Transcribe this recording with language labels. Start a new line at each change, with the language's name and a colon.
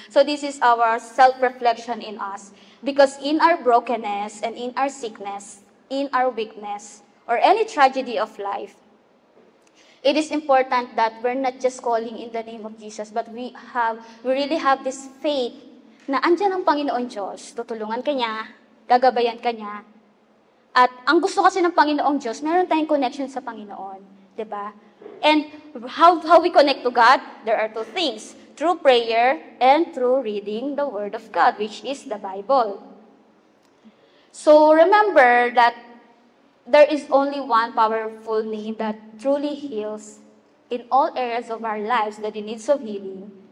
English: So this is our self-reflection in us. Because in our brokenness and in our sickness, in our weakness, or any tragedy of life, it is important that we're not just calling in the name of Jesus, but we really have this faith
Filipino: na andyan ang Panginoon Diyos, tutulungan ka niya,
English: gagabayan ka niya.
Filipino: At ang gusto kasi ng Panginoong Diyos, meron tayong connection sa Panginoon. Diba?
English: And how we connect to God? There are two things. Through prayer and through reading the Word of God, which is the Bible. So remember that there is only one powerful name that truly heals in all areas of our lives, the needs of healing.